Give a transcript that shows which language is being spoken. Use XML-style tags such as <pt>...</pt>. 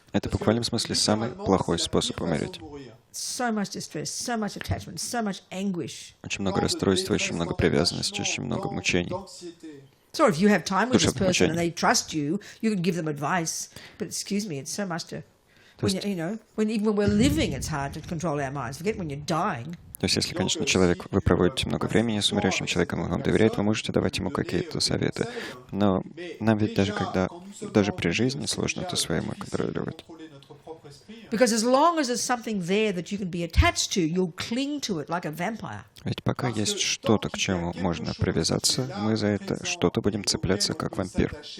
<ru>Это в буквальном смысле самый плохой способ умереть.</ru> <en>So much distress, so much attachment, so much anguish.</en> <ru>Очень много расстройства, очень много привязанности, очень много мучений.</ru> <en>So if you have time with this</en> <ru>Душевных</ru> <en>person and</en> <ru>мучений.</ru> <en>they trust you, you can give them advice. But excuse me, it's so much to... When, even when we're living, it's hard to control our minds. Forget when you're dying.</en> <ru>То есть, если, конечно, вы проводите много времени с умирающим человеком, он вам доверяет, вы можете давать ему какие-то советы. Но нам ведь даже при жизни сложно это своему контролировать.</ru> <en>Because as long as there's something there that you can be attached to, you'll cling to it like a vampire.</en> <ru>Ведь пока есть что-то, к чему можно привязаться, мы за это что-то будем цепляться, как вампир.</ru>